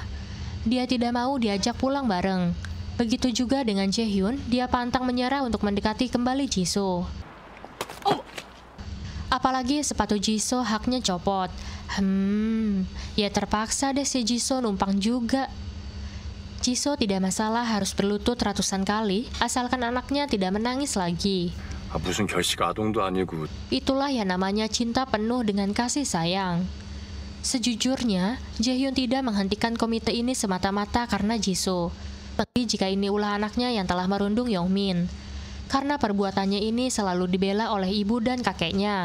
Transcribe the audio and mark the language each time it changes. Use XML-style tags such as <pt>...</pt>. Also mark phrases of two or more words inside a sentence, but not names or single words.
<id>Dia tidak mau diajak pulang bareng. Begitu juga dengan Jaehyun, dia pantang menyerah untuk mendekati kembali Jisoo. Apalagi sepatu Jisoo haknya copot. Ya terpaksa deh si Jisoo numpang juga. Jisoo tidak masalah harus berlutut ratusan kali, asalkan anaknya tidak menangis lagi.</id> <ko>무슨 결식 아동도 아니고.</ko> <id>Itulah yang namanya cinta penuh dengan kasih sayang. Sejujurnya, Jaehyun tidak menghentikan komite ini semata-mata karena Jisoo. Tapi jika ini ulah anaknya yang telah merundung Yongmin. Karena perbuatannya ini selalu dibela oleh ibu dan kakeknya.</id>